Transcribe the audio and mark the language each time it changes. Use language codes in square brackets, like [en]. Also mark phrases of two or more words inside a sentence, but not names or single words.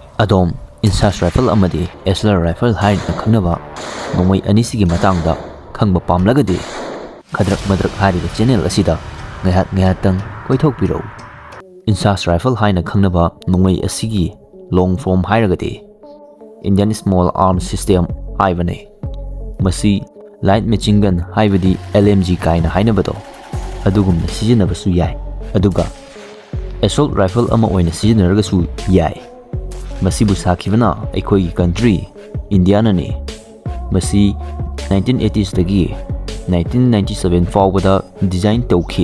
[mni] Adom INSAS Rifle amadi SLR Rifle hain khangnaba nongmai anisigi matangda khangba pamlagadi khadrak madrak hariba channel asida ngayat koithokpiro. INSAS Rifle hain khangnaba nongmai asigi [en] long form [mni] hairagadi Indian Small Arms System haibane. Masi [en] light machine gun [mni] haibadi LMG kaina hainabado adugumna sijinabasu yai. Aduga [en] assault rifle [mni] ama oina sijinaragasu yai. Masibu sakhibana aikoi country India nani. Masi 1980s dagi 1997 fawbada design tawkhi.